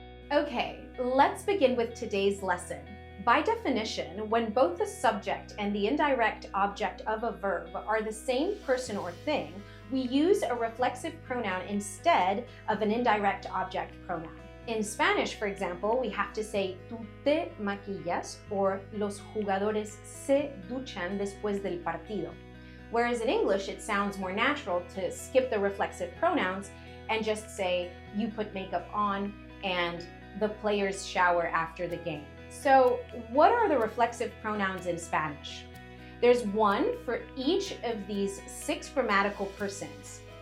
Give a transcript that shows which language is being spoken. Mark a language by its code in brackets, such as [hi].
[en] Okay, let's begin with today's lesson. By definition, when both the subject and the indirect object of a verb are the same person or thing, we use a reflexive pronoun instead of an indirect object pronoun. In Spanish, for example, we have to say [es] tú te maquillas or los jugadores se duchan después del partido. [en] Whereas in English, it sounds more natural to skip the reflexive pronouns and just say you put makeup on and the players shower after the game. So what are the reflexive pronouns in Spanish? There's one for each of these 6 grammatical persons.